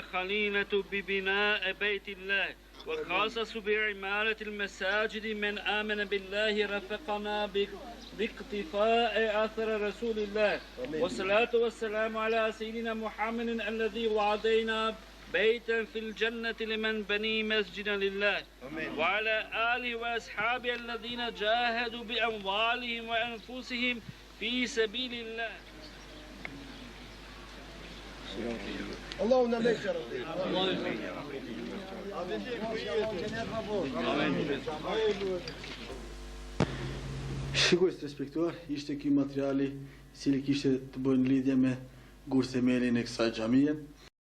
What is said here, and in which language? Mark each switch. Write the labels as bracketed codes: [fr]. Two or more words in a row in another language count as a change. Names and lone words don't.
[ar] خليلة ببناء بيت الله وخصص بعمارة المساجد من آمن بالله رفقنا باقتفاء أثر رسول الله والصلاة والسلام على سيدنا محمد الذي وعدينا بيتا في الجنة لمن بني مسجدا لله وعلى آله وأصحابه الذين جاهدوا بأموالهم وأنفسهم في سبيل الله. اللهم لك يا رب. [sq] Shikues të respektuar, ishte ky materiali i cili kishte të bëjë lidhje me gurthemelin e kësaj xhamie.